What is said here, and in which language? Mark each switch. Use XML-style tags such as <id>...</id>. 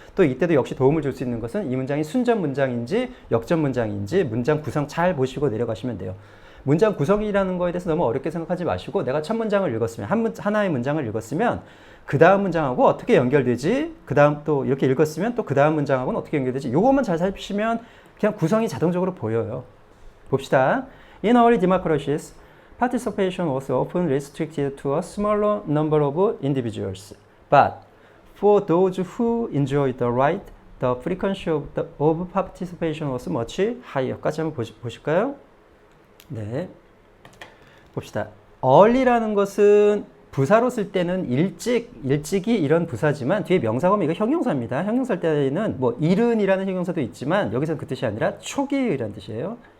<ko>또 이때도 역시 도움을 줄 수 있는 것은 이 문장이 순접 문장인지 역접 문장인지 문장 구성 잘 보시고 내려가시면 돼요. 문장 구성이라는 거에 대해서 너무 어렵게 생각하지 마시고 내가 첫 문장을 읽었으면 하나의 문장을 읽었으면 그 다음 문장하고 어떻게 연결되지? 그 다음 또 이렇게 읽었으면 또 그 다음 문장하고는 어떻게 연결되지? 이것만 잘 살피시면 그냥 구성이 자동적으로 보여요. 봅시다.</ko> <en>In early democracies, participation was often restricted to a smaller number of individuals. But for those who enjoyed the right, the frequency of participation was much higher.</en> <ko>까지 한번 보실까요? 네. 봅시다. early라는 것은 부사로 쓸 때는 일찍이 이런 부사지만 뒤에 명사가 오면 이거 형용사입니다. 형용사일 때는 뭐 이른이라는 형용사도 있지만 여기서는 그 뜻이 아니라 초기의라는 뜻이에요.</ko>